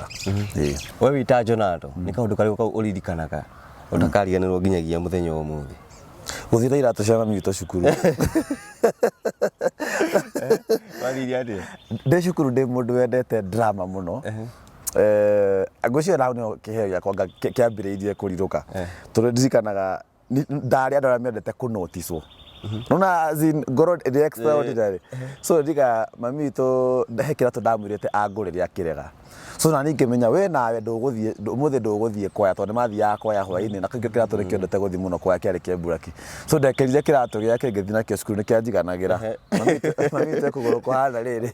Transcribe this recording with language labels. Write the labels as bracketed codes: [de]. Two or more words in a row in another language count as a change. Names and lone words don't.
[ki] We wita Jonato, ni kaundu kari uririkanaga utakariganirwo nginyagia muthenya umuthi. Guthira iratu cia mami witũ cukuru. Wathiri atia? Ndĩ cukuru ndĩ mũndũ wendete drama mũno. Ngũcio rau nĩ kĩheo gĩakwa kĩambĩrĩirie kũrirũka. Tondũ ndirikanaga ndarĩ andũ arĩa mendete kũnoticwo. Nona ngoro [en] the extraordinary. [ki] So ndika mami witũ he kĩratũ ndamwĩrĩte angũrĩre akĩrega. So na ngĩmenya we nawe ndũgũthiĩ ũmũthĩ ndũgũthiĩ kwaya tondũ mathiaga kwaya hwaĩ-inĩ na kĩngĩ kĩratũ nĩkĩendete gũthiĩ mũno kwaya kĩarĩ kĩa Buraki. So ndekerire kĩratũ gĩake ngĩthiĩ nakĩo cukuru nĩkĩanjiganagĩra. Mami witũ kũgũrũ kwa hana rĩrĩ.